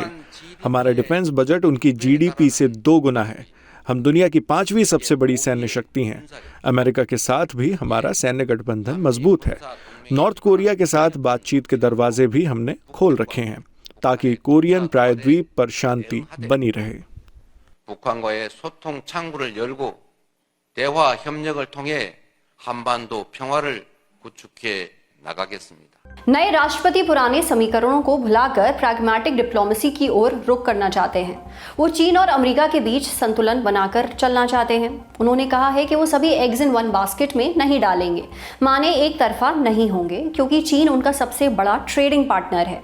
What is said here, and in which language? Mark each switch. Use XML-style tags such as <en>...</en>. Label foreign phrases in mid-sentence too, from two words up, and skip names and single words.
<hi>हमारा</hi> <en>defense budget</en> <hi>उनकी जीडीपी से 2 गुना है। हम दुनिया की 5वीं सबसे बड़ी सैन्य शक्ति हैं। अमेरिका के साथ भी हमारा सैन्य गठबंधन मजबूत है। नॉर्थ कोरिया के साथ बातचीत के दरवाजे भी हमने खोल रखे हैं ताकि कोरियन प्रायद्वीप पर शांति बनी रहे।</hi> <ko>북한과의 소통 창구를 열고 대화 협력을 통해 한반도 평화를 구축해 나가겠습니다।</ko> <hi>नए राष्ट्रपति पुराने समीकरणों को भुलाकर</hi> <en>pragmatic diplomacy</en> <hi>की ओर रुख करना चाहते हैं। वो चीन और अमेरिका के बीच संतुलन बनाकर चलना चाहते हैं। उन्होंने कहा है कि वो सभी</hi> <en>eggs in one basket</en> <hi>में नहीं डालेंगे, माने एक तरफा नहीं होंगे, क्योंकि चीन उनका सबसे बड़ा</hi> <en>trading partner</en> <hi>है।</hi>